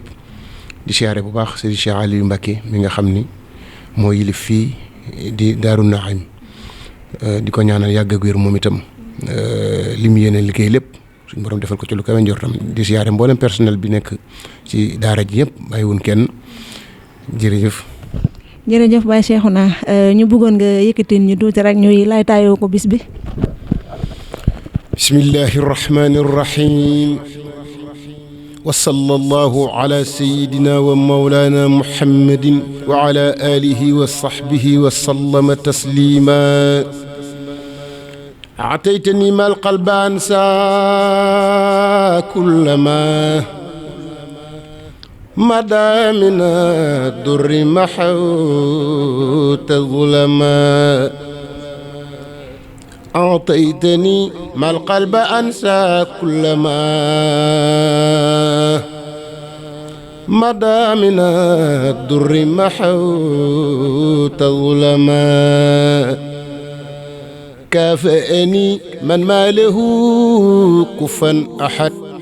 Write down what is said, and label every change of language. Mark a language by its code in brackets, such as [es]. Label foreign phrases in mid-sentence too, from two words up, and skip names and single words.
[wo] di siyaare bu baax Serigne Cheikh Aliou Mbacké mi nga xam ni moo yilif fii di Darou Naim di ko ñaanal yàgg ak wér moom itam li mu yéene liggéey lépp suñu borom defal ko ci lu kawe njortam di siyaare mboolem personnel bi nekk ci daara ji yëpp bàyyiwun kenn jërëjëf. jërëjëf Baye Cheikhouna ñu bëggoon nga yëkkatin ñu tuuti rek ñuy lay taayoo ko bis bi. [ar] بسم الله الرحمن الرحيم. وصلى الله على سيدنا ومولانا محمد وعلى آله وصحبه وسلم تسليما أعطيتني ما القلب أنسى كلما مدى من الدر محوت ظلاما أعطيتني ما القلب أنسى كلما مدى من الدر محوت ظلما كافأني من ما له كفا أحد